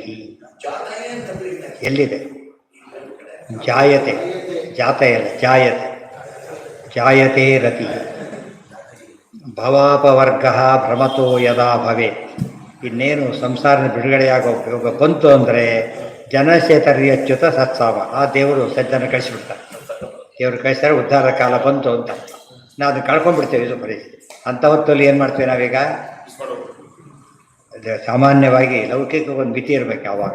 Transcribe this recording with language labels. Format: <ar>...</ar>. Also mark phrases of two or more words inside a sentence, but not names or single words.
<kn>ಎಲ್ಲಿದೆ? ಜಾಯತೆ, ಜಾತೆಯಲ್ಲ,</kn> <sa>ಜಾಯತೆ ರತಿಃ. ಭವಾಪವರ್ಗ ಭ್ರಮತೋ ಯದಾ ಭವೇತ್.</sa> <kn>ಇನ್ನೇನು ಸಂಸಾರದ ಬಿಡುಗಡೆಯಾಗೋ ಯೋಗ ಬಂತು ಅಂದರೆ</kn> <sa>ಜನಶೇತರ್ಯಚ್ಯುತ ಸತ್ಸಾವ.</sa> <kn>ಆ ದೇವರು ಸಜ್ಜನ ಕಳಿಸಿಬಿಡ್ತಾರೆ. ದೇವರು ಕಳಿಸ್ತಾರೆ, ಉದ್ಧಾರ ಕಾಲ ಬಂತು ಅಂತ. ನಾವು ಅದನ್ನು ಕಳ್ಕೊಂಡ್ಬಿಡ್ತೇವೆ. ಇದು ಪರಿಸ್ಥಿತಿ. ಅಂಥ ಹೊತ್ತಲ್ಲಿ ಏನು ಮಾಡ್ತೀವಿ ನಾವೀಗ? ಸಾಮಾನ್ಯವಾಗಿ ಲೌಕಿಕ ಒಂದು ಮಿತಿ ಇರಬೇಕು ಯಾವಾಗ.</kn>